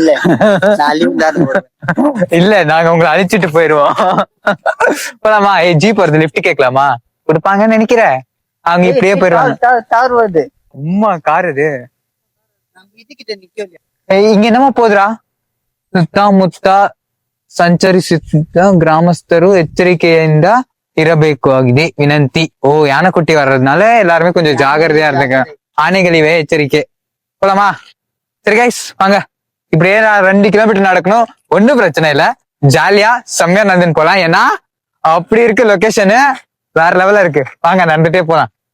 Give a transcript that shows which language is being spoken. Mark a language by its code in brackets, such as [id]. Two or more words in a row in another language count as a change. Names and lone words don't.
[ta] இல்ல நாங்க உங்களை அழிச்சிட்டு போயிருவோம். போலாமா? ஜீப் வருது, லிப்ட் கேட்கலாமா? கொடுப்பாங்கன்னு நினைக்கிறேன். அவங்க இப்படியே போயிருவாங்க. உம்மா கார் இது இங்க என்னமா போதுரா? [kn] ಸುತ್ತಮುತ್ತ ಸಂಚರಿಸುತ್ತಿದ್ದ ಗ್ರಾಮಸ್ಥರು ಎಚ್ಚರಿಕೆಯಿಂದ ಇರಬೇಕು ಆಗಿದೆ ವಿನಂತಿ. [ta] யானைக்குட்டி வர்றதுனால எல்லாருமே கொஞ்சம் ஜாகிரதையா இருந்துங்க. ஆனைகளிவே எச்சரிக்கை. போலாமா? சரி கைஸ் வாங்க. இப்படியே 2 கிலோமீட்டர் நடக்கணும். ஒன்னும் பிரச்சனை இல்ல, ஜாலியா செம்மையா நடந்துன்னு போலாம். ஏன்னா அப்படி இருக்கு லொகேஷனு. வேற லெவல்ல இருக்கு. வாங்க நடந்துட்டே போலாம்.